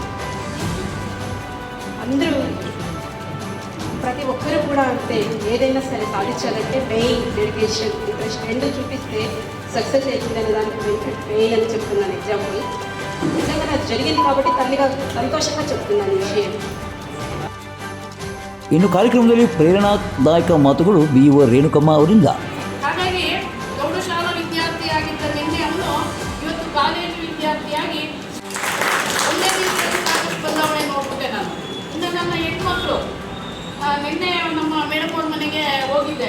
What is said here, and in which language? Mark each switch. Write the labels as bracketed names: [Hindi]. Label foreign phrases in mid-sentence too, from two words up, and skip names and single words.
[Telugu] అందరూ ప్రతి ఒక్కరూ కూడా అంతే, ఏదైనా సరే సాధించాలంటే [English] main dedication, interest [Telugu] రెండు చూపిస్తే సక్సెస్ అవుతుందనే దానికి మెయిన్ అని చెప్తున్నాను ఎగ్జాంపుల్. నిజంగా నాకు జరిగింది కాబట్టి తల్లిగా సంతోషంగా చెప్తున్నాను ఈ విషయం. [Kannada] ಇನ್ನು ಕಾರ್ಯಕ್ರಮದಲ್ಲಿ ಪ್ರೇರಣಾದಾಯಕ ಮಾತುಗಳು BO ರೇಣುಕಮ್ಮ ಅವರಿಂದ. ಹಾಗಾಗಿ ಪ್ರೌಢಶಾಲಾ ವಿದ್ಯಾರ್ಥಿಯಾಗಿದ್ದ ನಿನ್ನೆ ಅವನು ಇವತ್ತು ಕಾಲೇಜು ವಿದ್ಯಾರ್ಥಿಯಾಗಿ ಒಳ್ಳೆ ರೀತಿಯಲ್ಲಿ ಸಾಕಷ್ಟು ಬದಲಾವಣೆ ನೋಡ್ಬಿಟ್ಟೆ ನಾನು. ಇನ್ನು ನನ್ನ ಹೆಣ್ಮಕ್ಳು ನಿನ್ನೆ ನಮ್ಮ ಮೇಡಮ್ ಅವ್ರ ಮನೆಗೆ ಹೋಗಿದ್ದೆ.